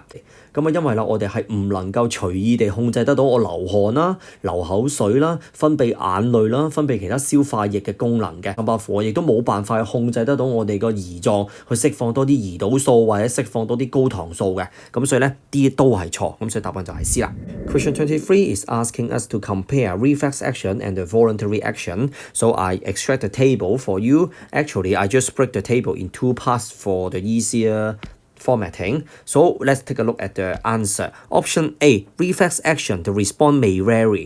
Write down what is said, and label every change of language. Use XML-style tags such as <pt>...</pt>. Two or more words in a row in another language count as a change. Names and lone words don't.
<yue>咁啊因為啦我哋係唔能夠隨意地控制得到我流汗啦、流口水啦、分泌眼淚啦、分泌其他消化液嘅功能嘅。咁包括我亦都冇辦法去控制得到我哋個胰臟去釋放多啲胰島素或者釋放多啲高糖素嘅。咁所以咧啲都係錯，咁所以答案就係 C 啦。</yue> <en>Question 23 is asking us to compare reflex action and the voluntary action. So I extract the table for you. Actually, I just break the table in two parts for the easier formatting. So let's take a look at the answer. Option A, reflex action, the response may vary.</en>